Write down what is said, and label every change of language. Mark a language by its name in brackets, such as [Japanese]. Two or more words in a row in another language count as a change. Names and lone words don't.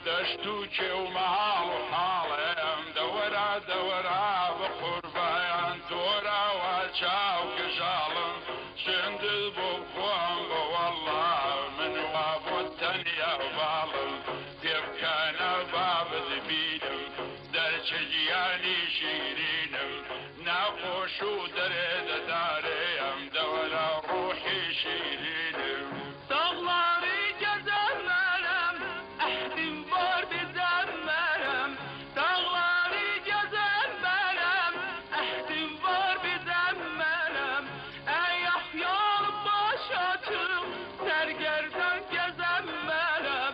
[Central Kurdish] دشتوچێ و مەهاڵ و حاڵێم دەوەرا دەوەرا بە قوربایان تۆراوە چاو گەژاڵم شندل بۆ خۆم بە وەڵا من وا بۆ تەنیا باڵم پێبکانە بابت بینم دەرچە گیانی شیرینم ناخۆش و دەرێ دەدارێم دەوەرا ڕۆحی شیرینم [Azerbaijani] داغları gezemerim, ehdim var bizemerim. Dağları gezemerim, ehdim var bizemerim. Ey ahyalı baş açık, sergerden gezemerim.